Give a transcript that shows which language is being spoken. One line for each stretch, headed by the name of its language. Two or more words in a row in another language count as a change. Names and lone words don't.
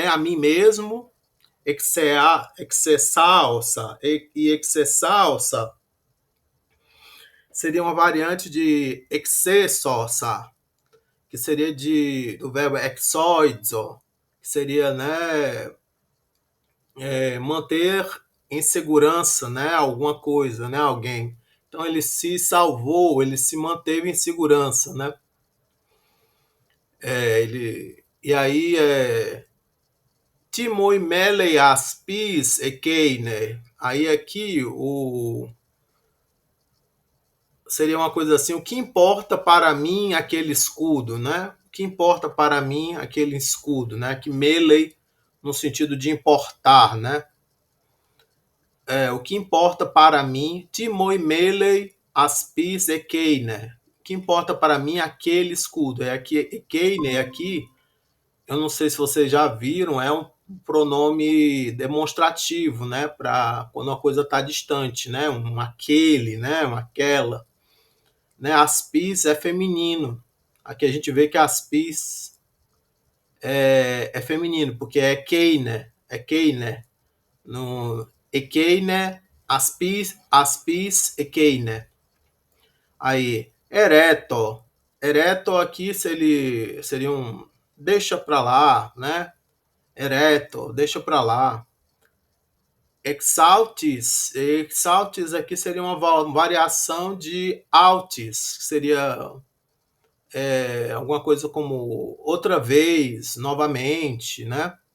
Portuguese: A mim mesmo, excessalsa e excessalsa seria uma variante de excessosa, que seria do verbo exoizo, que seria, né, manter em segurança, né, alguma coisa, né, alguém. Então ele se salvou, ele se manteve em segurança, né? E aí
Greek: τί μοι μέλει ἀσπὶς ἐκείνη.
Portuguese: Aí aqui seria uma coisa assim, o que importa para mim aquele escudo, né? O que importa para mim aquele escudo, né? Que melei no sentido de importar, né? O que importa para mim,
Greek: τί μοι μέλει ἀσπὶς ἐκείνη.
Portuguese: O que importa para mim aquele escudo. É aqui, ekeine aqui, eu não sei se vocês já viram, é um pronome demonstrativo, né? Para quando uma coisa está distante, né? Um aquele, né? Uma aquela. Né? Aspis é feminino. Aqui a gente vê que aspis é feminino, porque é keine,
Greek: no ἐκείνη, ἀσπὶς ἐκείνη.
Portuguese: Aí, ereto aqui seria um deixa pra lá, né? Ereto, deixa pra lá. Exaltis aqui seria uma variação de altis, que seria alguma coisa como outra vez, novamente, né?